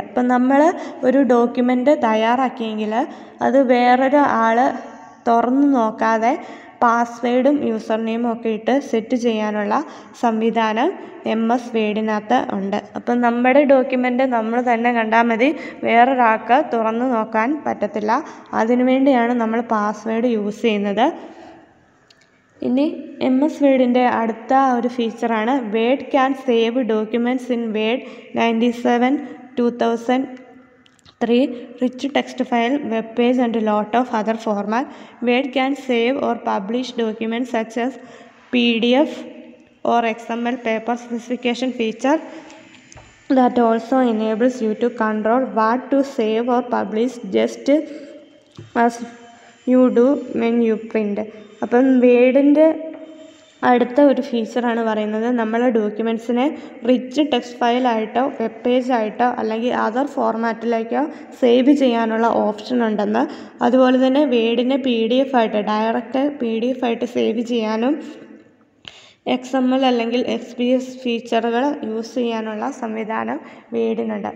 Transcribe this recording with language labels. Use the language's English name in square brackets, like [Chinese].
[Malayalam] അപ്പം നമ്മൾ ഒരു ഡോക്യുമെൻ്റ് തയ്യാറാക്കിയെങ്കിൽ അത് വേറൊരു ആൾ തുറന്നു നോക്കാതെ പാസ്വേഡും യൂസർ നെയിമും ഒക്കെ ഇട്ട് സെറ്റ് ചെയ്യാനുള്ള സംവിധാനം MS വേർഡിനകത്ത് ഉണ്ട്. അപ്പം നമ്മുടെ ഡോക്യുമെൻ്റ് നമ്മൾ തന്നെ കണ്ടാൽ മതി, വേറൊരാൾക്ക് തുറന്നു നോക്കാൻ പറ്റത്തില്ല. അതിനുവേണ്ടിയാണ് നമ്മൾ പാസ്വേഡ് യൂസ് ചെയ്യുന്നത്. ഇനി MS വേർഡിൻ്റെ അടുത്ത ഒരു ഫീച്ചറാണ് [English] Word can save documents in Word 97, 2003, rich text file, web page and a lot of other format. Word can save or publish documents such as PDF or XML paper specification feature that also enables you to control what to save or publish just as you do when you print. [Malayalam] അപ്പം വേർഡിൻ്റെ അടുത്ത ഒരു ഫീച്ചറാണ് പറയുന്നത് നമ്മൾ ഡോക്യുമെൻറ്റ്സിനെ rich text ഫയലായിട്ടോ web പേജായിട്ടോ അല്ലെങ്കിൽ other ഫോർമാറ്റിലേക്കോ save ചെയ്യാനുള്ള option ഉണ്ടെന്ന്. അതുപോലെ തന്നെ വേർഡിനെ PDF ആയിട്ട് ഡയറക്റ്റ് PDF ആയിട്ട് സേവ് ചെയ്യാനും XML അല്ലെങ്കിൽ XPS ഫീച്ചറുകൾ യൂസ് ചെയ്യാനുള്ള സംവിധാനം വേർഡിനുണ്ട്.